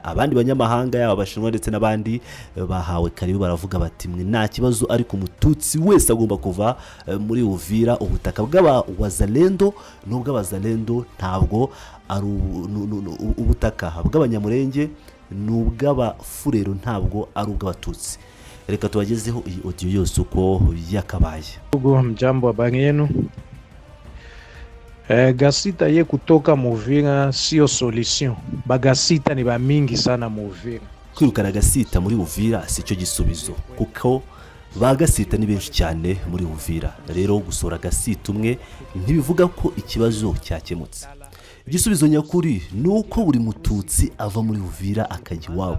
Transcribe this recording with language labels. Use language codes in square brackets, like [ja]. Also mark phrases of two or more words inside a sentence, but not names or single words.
[rw] Abandi banyamahanga yaba abashinwa ndetse n'abandi bahawe karibu, baravuga bati mwe nta kibazo, ariko umututsi wese agomba kuva muri Uvira. Ubutaka bw'abawazalendo n'ubw'abazalendo ntabwo ari ubutaka bw'abanyamurenge, n'ubw'abafurero ntabwo ari ubw'abatutsi. Reka tubagezeho iyi audio yose uko yakabaye. [sw] Mjambo, habari yenu? Gasita ye kutoka Muvira sio solution. Bagasita ni ba mingi sana Muvira. [rw] Kwirukana Gasita muri Uvira si cyo gisubizo, kuko Bagasita ni benshi cyane muri Uvira. Rero gusora Gasita umwe ntibivuga ko ikibazo cyakemutse. Igisubizo nyakuri ni uko buri mututsi ava muri Uvira akajya iwabo.